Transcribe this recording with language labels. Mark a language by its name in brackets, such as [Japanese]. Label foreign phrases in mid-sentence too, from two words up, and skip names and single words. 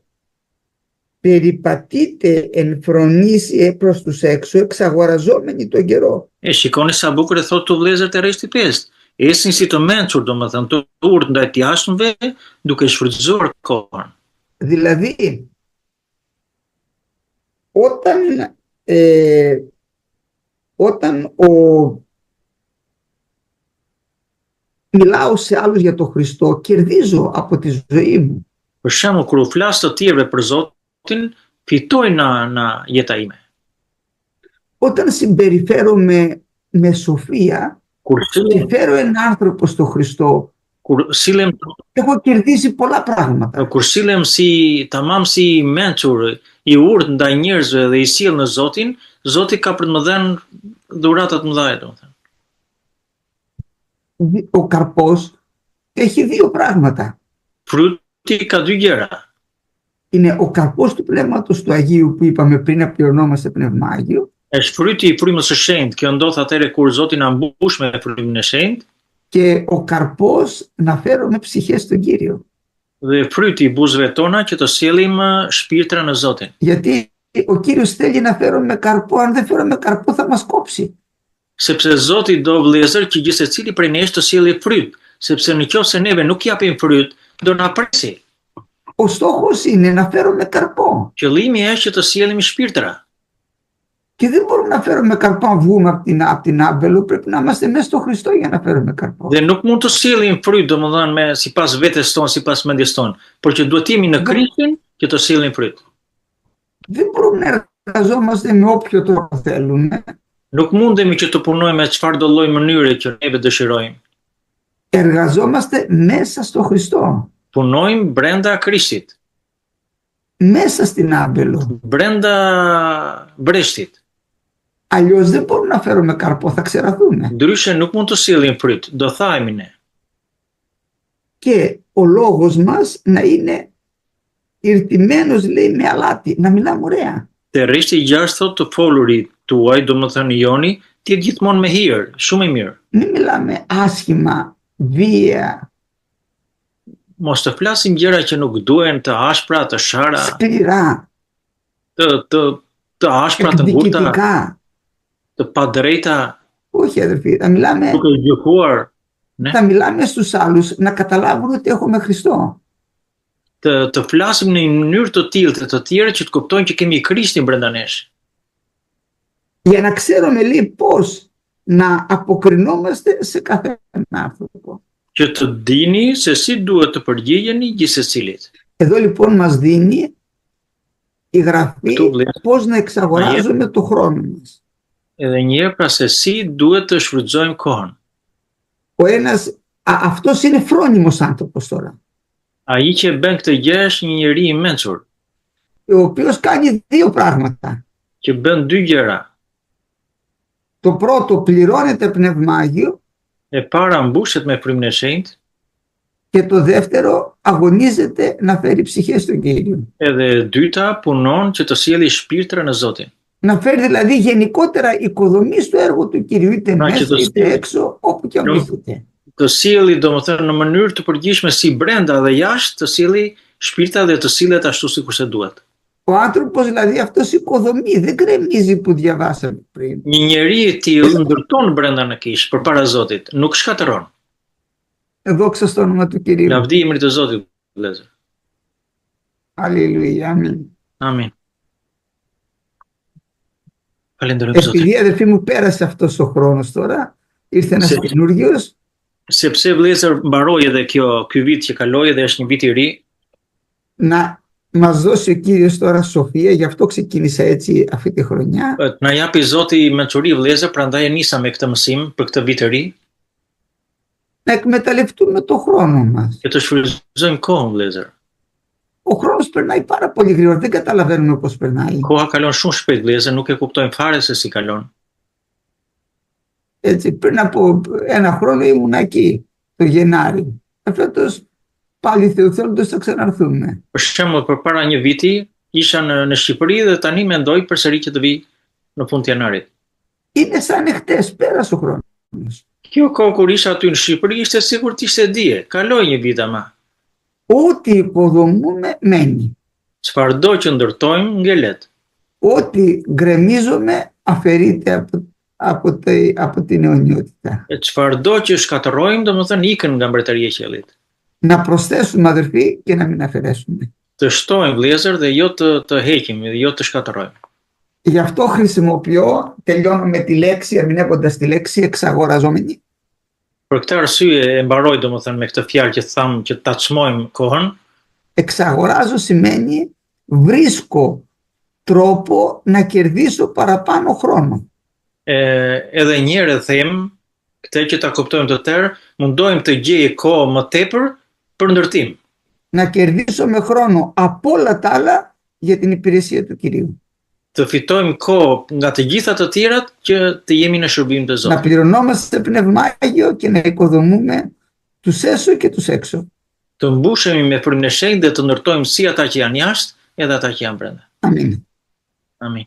[Greek] Περιπατείτε εν φρονήσει προς τους έξω, εξαγοραζόμενοι τον καιρό. [Albanian] Shikoni sa bukur e thotë tu vëllezër te rreshti 5. Esni si të mençur, domethënë të urtë ndaj të jashtëmve, duke shfrytëzuar kohën. [Greek] Δηλαδή, όταν μιλάω σε άλλους για τον Χριστό, κερδίζω από τη ζωή μου. [Albanian] Për shembull, kur u flas të tjerëve për Zotin, fitoj na jeta ime. [Greek] Όταν συμπεριφέρομαι με σοφία και φέρω έναν άνθρωπο στο Χριστό, έχω κερδίσει πολλά πράγματα. [Albanian] Kur silem tamam si mençur, i urtë ndaj njerëzve dhe i sjell në Zotin, Zoti ka për të më dhënë dhurata të mëdha, domethënë. [Greek] Ο καρπός έχει δύο πράγματα. [Albanian] Fruti ka dy gjëra. [Greek] Είναι ο καρπός του Πνεύματος του Αγίου που είπαμε πριν να πληρωνόμαστε Πνεύμα Άγιο. [Albanian] Është fryti i frymës së shenjtë. Kjo ndodh atëherë kur Zoti na mbush me frymën e shenjtë. [Greek] Και ο καρπός να φέρουμε ψυχές στον Κύριο. [Albanian] Dhe fryti i buzëve tona që të sjellim shpirtra në Zotin. [Greek] Γιατί ο Κύριος θέλει να φέρουμε καρπό, αν δεν φέρουμε καρπό θα μας κόψει. [Albanian] Sepse Zoti do vëllezër që gjithë secili prej nesh të sjellë fryt, sepse nëse neve nuk japim fryt, do na presi. [Greek] Ο στόχος είναι να φέρουμε καρπό. [Albanian] Qëllimi është që të sjellim shpirtra. [Greek] Και δεν μπορούμε να φέρουμε καρπό αν βγούμε από την Άμπελο, πρέπει να είμαστε μέσα στο Χριστό για να φέρουμε καρπό. [Albanian] Dhe nuk mund të sjellim fryt domethënë sipas vetes tonë, sipas mendjes tonë, por që duhet jemi në Krishtin që të sjellim fryt. [Greek] Δεν μπορούμε να εργαζόμαστε με όποιο τρόπο θέλουμε. [Albanian] Nuk mundemi që të punojmë me çfarëdo lloj mënyre që neve dëshirojmë. [Greek] Εργαζόμαστε μέσα στο Χριστό. [Albanian] Punojmë brenda Krishtit. [Greek] Μέσα στην Άμπελο. [Albanian] Brenda breshtit. [Greek] Αλλιώς δεν μπορούμε να φέρουμε καρπό, θα ξεραθούμε. [Albanian] Ndryshe nuk mund të sjellim fryt, do thahemi ne. [Greek] Και ο λόγος μας να είναι ηρτημένος, λέει, με αλάτι, να μιλάμε ωραία. [Albanian] Te rreshti 6 thotë të folurit tuaj, domethënë joni, të jetë gjithmonë me hir, shumë i mirë. [Greek] Μην μιλάμε άσχημα, βία. [Albanian] Mos të flasim gjëra që nuk duhen, të ashpra, të shara, [Greek] σκληρά, [Albanian] të ashpra, të ngurta, [Greek] εκδικητικά. [Albanian] të padrejta, [Greek] Όχι, αδερφοί, θα μιλάμε, [Albanian] duke gjykuar, ne? [Greek] θα μιλάμε στους άλλους να καταλάβουν ότι έχουμε Χριστό. [Albanian] Të flasim në një mënyrë të tillë të tjerë që të kuptojnë që kemi Krishtin brenda nesh. [Greek] Για να ξέρουμε, λέει, πώς να αποκρινόμαστε σε κάθε άνθρωπο. [Albanian] Që të dini se si duhet të përgjigjeni gjithsecilit. [Greek] Εδώ λοιπόν μας δίνει η Γραφή πώς να εξαγοράζουμε το χρόνο μας. [Albanian] Edhe një herë pra se si duhet të shfrytëzojmë kohën. [Greek] Αυτός είναι φρόνιμος άνθρωπος τώρα. [Albanian] Ai që bën këtë gjë është një njeri i mençur. [Greek] Ο οποίος κάνει δύο πράγματα. [Albanian] Që bën dy gjëra. [Greek] Το πρώτο, πληρώνεται πνευμάγιο. [Albanian] Para mbushet me frymën e shenjtë. [Greek] Και το δεύτερο, αγωνίζεται να φέρει ψυχές στον Κύριο. [Albanian] Edhe dyta, punon që të sjellë shpirtra në Zotin. [Greek] Να φέρει δηλαδή γενικότερα οικοδομή στο έργο του Κυρίου, είτε μέσα είτε έξω, όπου και αν βρίσκεται. [Albanian] Të sjellë, domethënë në mënyrë të përgjithshme si brenda dhe jashtë, të sjellë shpirtra dhe të sillet ashtu sikurse duhet. [Greek] Ο άνθρωπος δηλαδή αυτός οικοδομεί, δεν γκρεμίζει που διαβάσαμε πριν. [Albanian] Një njeri i tillë ndërton brenda në kishë përpara Zotit, nuk shkatërron. [Greek] Δόξα στο όνομα του Κυρίου. [Albanian] Lavdi i emrit të Zotit, vëllezër. [Greek] Αλληλούια, αμήν. [Albanian] Amin. Falenderojmë Zotin. [Greek] Επειδή αδερφοί μου πέρασε αυτός ο χρόνος τώρα, ήρθε ένας καινούριος. [Albanian] Sepse vëllezër mbaroi edhe ky vit që kaloi dhe është një vit i ri. [Greek] Να μας δώσει ο Κύριος τώρα σοφία, γι' αυτό ξεκίνησα έτσι αυτή τη χρονιά. [Albanian] Na japi Zoti mençuri vëllezër, prandaj e nisa me këtë mësim për këtë vit të ri. [Greek] Να εκμεταλλευτούμε το χρόνο μας. [Albanian] Και të shfrytëzojmë kohën vëllezër. [Greek] Ο χρόνος περνάει πάρα πολύ γρήγορα, δεν καταλαβαίνουμε πώς περνάει. [Albanian] Koha kalon shumë shpejt vëllezër, nuk e kuptojmë fare se si kalon. [Greek] Έτσι, πριν από ένα χρόνο ήμουν εκεί, το Γενάρη. Φέτος πάλι θεωθώντας θα ξαναρθούμε. [Albanian] Për shembull, përpara një viti isha në Shqipëri dhe tani mendoj përsëri që të vi në fund të janarit. [Greek] Είναι σαν εχθές, πέρασε ο χρόνος. [Albanian] Kjo kohë kur isha aty në Shqipëri ishte sikur të ishte dje, kaloi një vit ama. [Greek] Ό,τι υποδομούμε μένει. [Albanian] Çfarëdo që ndërtojmë ngelet. [Greek] Ό,τι γκρεμίζουμε αφαιρείται από την αιωνιότητα. [Albanian] Çfarëdo që shkatërrojmë, domethënë ikën nga mbretëria e qiellit. [Greek] Να προσθέσουμε αδερφοί και να μην αφαιρέσουμε. [Albanian] Të shtojmë vëllezër dhe jo të heqim, dhe jo të shkatërrojmë. [Greek] Γι' αυτό χρησιμοποιώ, τελειώνω με τη λέξη, ερμηνεύοντας τη λέξη εξαγοραζόμενη. [Albanian] Për këtë arsye e mbaroj domethënë me këtë fjalë që tham që ta çmojmë kohën. [Greek] Εξαγοράζω σημαίνει βρίσκω τρόπο να κερδίσω παραπάνω χρόνο. [Albanian] Edhe një herë them, këtë që ta kuptojmë të tërë, mundohem të gjej kohë më tepër për ndërtim. [Greek] Να κερδίσουμε χρόνο από όλα τα άλλα για την υπηρεσία του Κυρίου. [Albanian] Të fitojmë kohë nga të gjitha të tjerat që të jemi në shërbim të Zotit. [Greek] Να πληρωνόμαστε πνευμάγιο και να οικοδομούμε τους έσω και τους έξω. [Albanian] Të mbushemi me frymën e shenjtë dhe të ndërtojmë si ata që janë jashtë edhe ata që janë brenda. Amin. Amin.